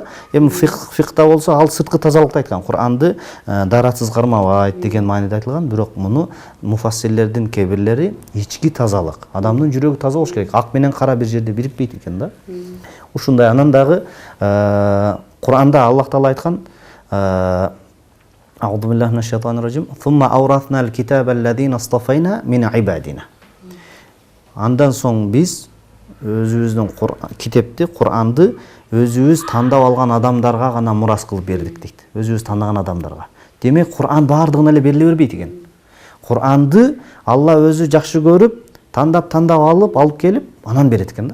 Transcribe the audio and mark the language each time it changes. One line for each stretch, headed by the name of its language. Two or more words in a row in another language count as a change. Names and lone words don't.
Kyrgyz: Эми фикта болсо ал сырткы тазалыкты айткан. Кур'анды даратсыз кармабайт деген мааниде айтылган, бирок муну муфассирлердин кээ бирлери ички тазалык. Адамдын жүрөгү таза болуш керек. Ак менен кара бир жерде бирикпейт экен да. Ушундай. Анан дагы Кур'анда Аллах Таала айткан:
Arabic: أعوذ بالله من الشيطان الرجيم. ثم أورثنا الكتاب الذين اصطفينا من عبادنا.
Kyrgyz: Андан соң биз өзүбүздүн китепти, Кур'анды өзүбүз тандап алган адамдарга гана мурас кылып бердик дейт. Өзүбүз тандаган адамдарга. Демек, Кур'ан баардыгына эле бериле бербейт экен. Кур'анды Алла өзү жакшы көрүп, тандап алып келип, анан берет экен да.